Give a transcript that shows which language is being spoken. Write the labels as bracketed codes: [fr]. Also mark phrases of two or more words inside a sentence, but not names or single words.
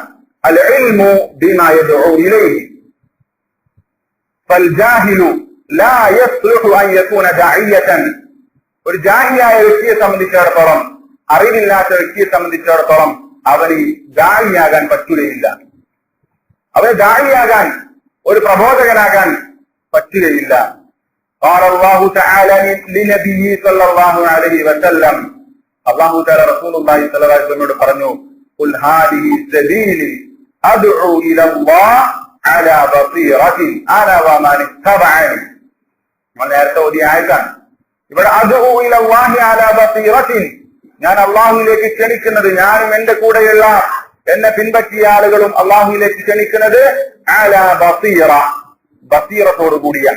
[ar] العلم بما يدعو إليه فالجاهل لا يصلح أن يكون داعية. [ml] ഒരു ജാഹിലായ വ്യക്തിയെ സംബന്ധിച്ചിടത്തോളം, അറിവില്ലാത്ത വ്യക്തിയെ സംബന്ധിച്ചിടത്തോളം അവന് ദാഇയാകാൻ പറ്റുകയില്ല. അവന് ദാഇയാകാൻ, ഒരു പ്രബോധകനാകാൻ പറ്റുകയില്ല. [ar] قال الله تعالى لنبيه صلى الله عليه وسلم, الله تعالى رسول الله صلى الله عليه وسلم പറഞ്ഞു, قل هذه سبيلي أدعو إلى الله على بصيرة أنا ومن اتبعني. [ml] നമ്മൾ നേരത്തെ ഓതിയ ആയത്താണ്. ഇവിടെ [ar] أدعو إلى الله على بصيرة, [ml] ഞാൻ അള്ളാഹുവിലേക്ക് ക്ഷണിക്കുന്നത്, ഞാനും എന്റെ കൂടെയുള്ള എന്നെ പിൻപറ്റിയ ആളുകളും അള്ളാഹുവിലേക്ക് ക്ഷണിക്കുന്നത് [ar] على بصيرة, [ml] ബസീറത്തോടു കൂടിയാണ്.